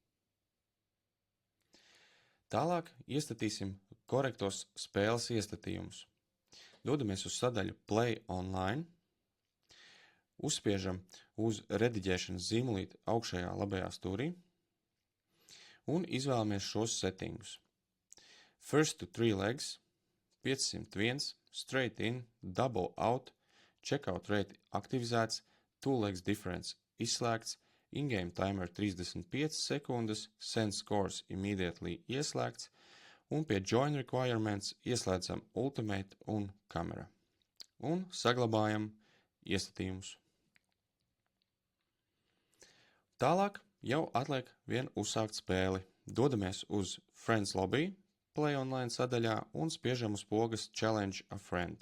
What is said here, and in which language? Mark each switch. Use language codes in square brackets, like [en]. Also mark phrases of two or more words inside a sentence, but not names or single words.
[lv] Tālāk iestatīsim korektos spēles iestatījumus. Dodamies uz sadaļu Play Online, uzspiežam uz rediģēšanas zīmolīti augšējā labajā stūrī un izvēlamies šos settingus. [en] First to 3 legs, 501, straight in, double out, checkout rate aktivizēts, 2 legs difference izslēgts, in-game timer 35 sekundes, send scores immediately [lv] ieslēgts un pie [en] join requirements [lv] ieslēdzam Ultimate un kamera. Un saglabājam iestatījumus. Tālāk jau atliek vien uzsākt spēli. Dodamies uz Friends Lobby, Play Online sadaļā un spiežam uz pogas Challenge a Friend.